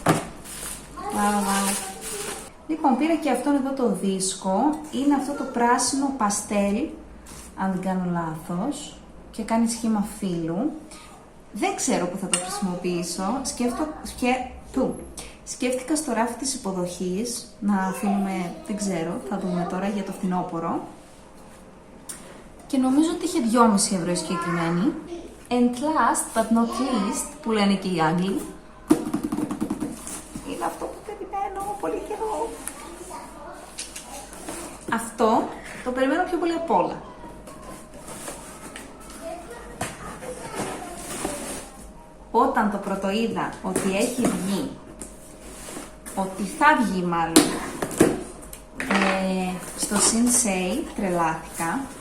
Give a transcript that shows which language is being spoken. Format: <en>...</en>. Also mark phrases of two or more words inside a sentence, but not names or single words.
<el>Λοιπόν, πήρα και αυτόν εδώ το δίσκο, είναι αυτό το πράσινο παστέλ, αν δεν κάνω λάθος, και κάνει σχήμα φύλλου. Δεν ξέρω που θα το χρησιμοποιήσω, σκέφτηκα στο ράφι της υποδοχής να αφήνουμε, δεν ξέρω, θα δούμε τώρα για το φθινόπωρο. Και νομίζω ότι είχε 2,5 ευρώ συγκεκριμένη.</el> <en>And last but not least,</en> <el>που λένε και οι Άγγλοι, είναι αυτό που περιμένω πολύ καιρό. Αυτό το περιμένω πιο πολύ απ' όλα. Όταν το πρωτοείδα ότι έχει βγει, ότι θα βγει μάλλον, στο Sinsay, τρελάθηκα.</el>